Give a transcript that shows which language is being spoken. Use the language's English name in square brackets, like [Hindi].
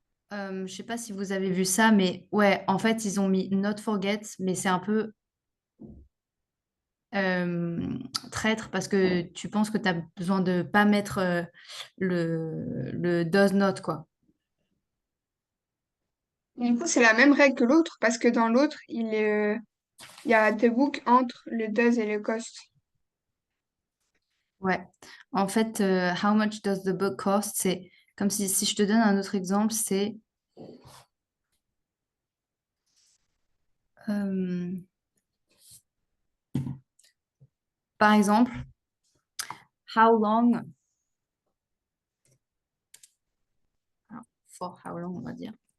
[French] Je sais pas si vous avez vu ça, mais ouais, en fait, ils ont mis not forget, mais c'est un peu euh, traître parce que tu penses que tu as besoin de pas mettre le does not, quoi. Du coup, c'est la même règle que l'autre, parce que dans l'autre, il y a the book entre le does et le cost. Ouais. En fait, [English] how much does the book cost? [French] C'est comme si je te donne un autre exemple, c'est euh, par exemple, [English] how long, [French] alors, [English] for how long, [French] on va dire.